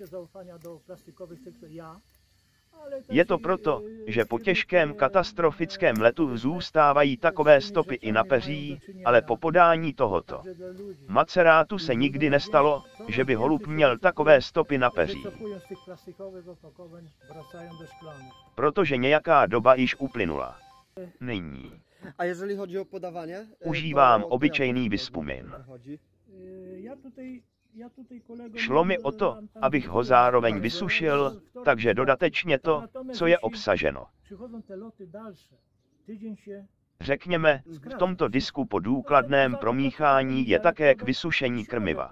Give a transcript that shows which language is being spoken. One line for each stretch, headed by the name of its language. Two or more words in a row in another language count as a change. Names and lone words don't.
Czech: Je to proto, že po těžkém katastrofickém letu zůstávají takové stopy i na peří, ale po podání tohoto macerátu se nikdy nestalo, že by holub měl takové stopy na peří. Protože nějaká doba již uplynula. Nyní
Polish: A jeżeli chodzi o podawanie?
Czech: užívám obyčejný Vispumin. Šlo mi o to, abych ho zároveň vysušil, takže dodatečně to, co je obsaženo. Řekněme, v tomto disku po důkladném promíchání je také k vysušení krmiva.